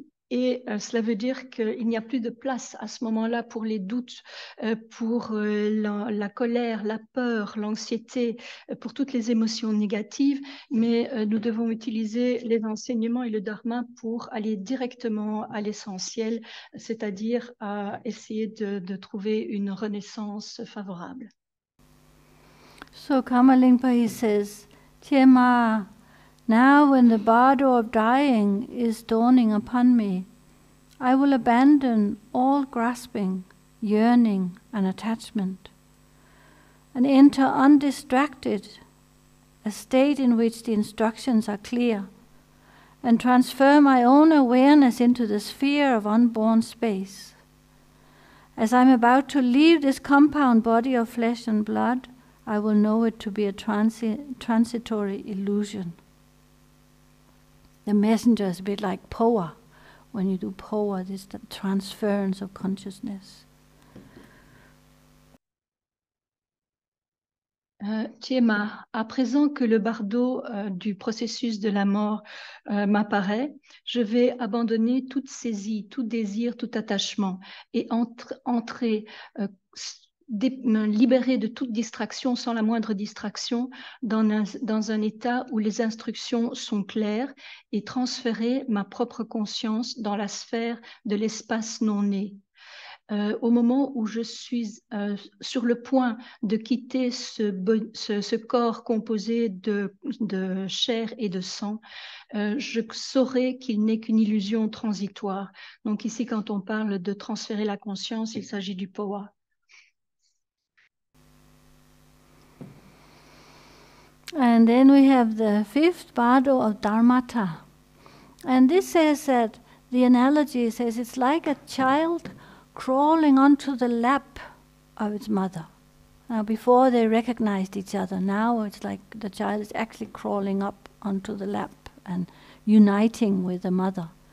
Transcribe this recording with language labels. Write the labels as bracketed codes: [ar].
[fr] Cela veut dire qu'il n'y a plus de place à ce moment-là pour les doutes, pour la colère, la peur, l'anxiété, pour toutes les émotions négatives, mais nous devons utiliser les enseignements et le dharma pour aller directement à l'essentiel, c'est-à-dire à essayer de trouver une renaissance favorable. [en] So Kamalingpa, he says, Tiema, now when the bardo of dying is dawning upon me, I will abandon all grasping, yearning and attachment, and enter undistracted, a state in which the instructions are clear, and transfer my own awareness into the sphere of unborn space. As I'm about to leave this compound body of flesh and blood, I will know it to be a transitory illusion. The messenger is a bit like poa. When you do poa, this is the transference of consciousness. [fr] Tiema, à présent que le bardo du processus de la mort m'apparaît, je vais abandonner toute saisie, tout désir, tout attachement et entrer, me libérer de toute distraction, sans la moindre distraction, dans un état où les instructions sont claires et transférer ma propre conscience dans la sphère de l'espace non né. Au moment où je suis sur le point de quitter ce corps composé de chair et de sang, je saurai qu'il n'est qu'une illusion transitoire. Donc ici, quand on parle de transférer la conscience, il s'agit du poa. [en] And then we have the fifth bardo of Dharmata. And this says that, the analogy says it's like a child crawling onto the lap of its mother. Now before they recognized each other, now it's like the child is actually crawling up onto the lap and uniting with the mother.